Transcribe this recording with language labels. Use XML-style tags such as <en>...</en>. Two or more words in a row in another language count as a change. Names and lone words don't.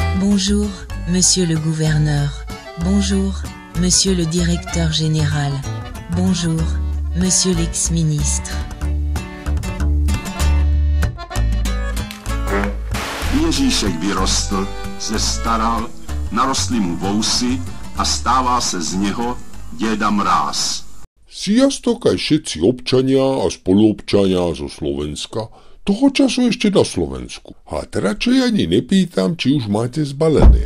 <fr>Bonjour, monsieur le gouverneur. Bonjour, monsieur le directeur général. Bonjour, monsieur l'ex-ministre.</fr> <cs>Ježíšek vyrostl, se staral, narostli mu vousy a stává se z neho Deda Mráz.</cs> <sk>Sziasztok aj všetci občania a spoluobčania zo Slovenska, toho času ešte na Slovensku. A radšej ani nepýtam, či už máte zbalené.</sk>